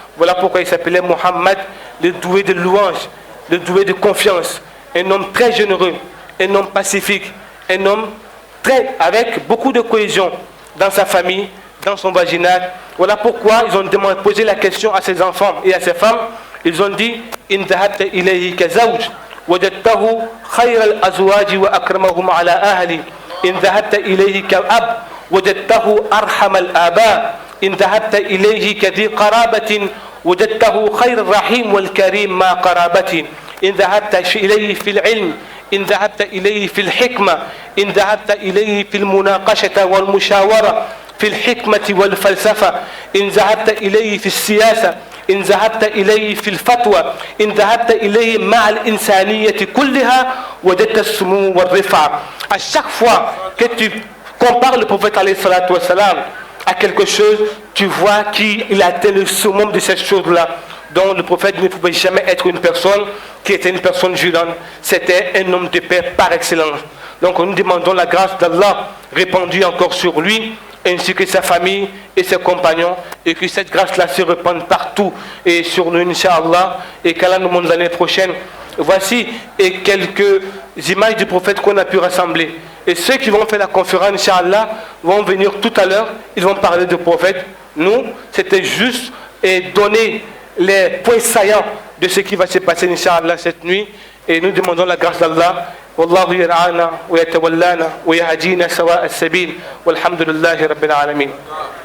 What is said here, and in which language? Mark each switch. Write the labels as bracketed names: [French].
[French] Voilà pourquoi il s'appelait Muhammad, le doué de louange, le doué de confiance. Un homme très généreux, un homme pacifique, un homme avec beaucoup de cohésion dans sa famille, dans son vaginal. Voilà pourquoi ils ont posé la question à ses enfants et à ses femmes. Ils ont dit [Arabic] إن ذهبت إليه كزوج وجدته خير الأزواج وأكرمهم على أهلي إن ذهبت إليه كأب وجدته أرحم الآباء إن ذهبت إليه كذي قرابة وجدته خير الرحيم والكريم ما قرابة إن ذهبت إليه في العلم إن ذهبت إليه في الحكمة إن ذهبت إليه في المناقشة والمشاورة في الحكمة والفلسفة إن ذهبت إليه في السياسة إن ذهبت إليه في الفتوى إن ذهبت إليه مع الإنسانية كلها وجدت السمو والرفعة. [French] À chaque fois que tu compares le prophète alayhi salatu wa salam à quelque chose, tu vois qu'il a atteint le summum de cette chose-là. Donc le prophète ne pouvait jamais être une personne qui était une personne violente. C'était un homme de paix par excellence. Donc nous demandons la grâce d'Allah répandue encore sur lui, ainsi que sa famille et ses compagnons, et que cette grâce-là se répande partout et sur nous, Inch'Allah, et qu'Allah nous montre l'année prochaine. Voici quelques images du prophète qu'on a pu rassembler. Et ceux qui vont faire la conférence, Inch'Allah, vont venir tout à l'heure, ils vont parler du prophète. Nous, c'était juste donner les points saillants de ce qui va se passer, Inch'Allah, cette nuit, et nous demandons la grâce d'Allah. [Arabic] والله يرعانا ويتولانا ويهدينا سواء السبيل والحمد لله رب العالمين.